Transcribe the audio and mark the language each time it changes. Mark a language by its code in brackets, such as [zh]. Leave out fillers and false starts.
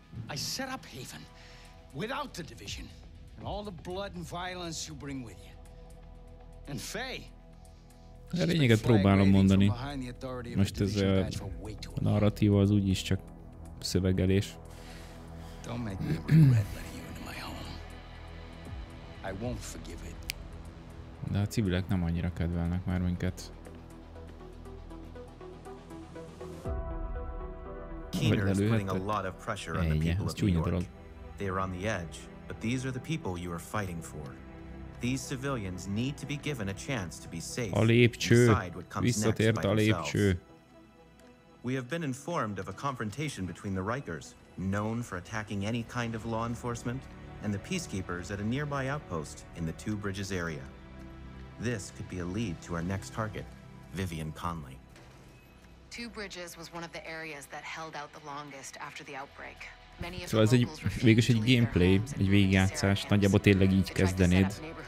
[en] I set up Haven without the division and all the blood and violence you bring with you. And Faye. [hu] A lényeget próbálom mondani. Most ez a narratíva az úgyis csak szövegelés. [en] Don't make me regret letting you into my home. I won't forgive it. [hu] De a civilek nem annyira kedvelnek már minket. [en] Keener is putting a lot of pressure on the people of New York. They are on the edge, but these are the people you are fighting for. These civilians need to be given a chance to be safe and decide what comes next by themselves. We have been informed of a confrontation between the Rikers, known for attacking any kind of law enforcement, and the peacekeepers at a nearby outpost in the Two Bridges area. This could be a lead to our next target, Vivian Conley. Two Bridges was one of the areas that held out the longest after the outbreak. [hu] Szóval ez végülis egy gameplay, egy végigjátszás, nagyjából tényleg így kezdenéd.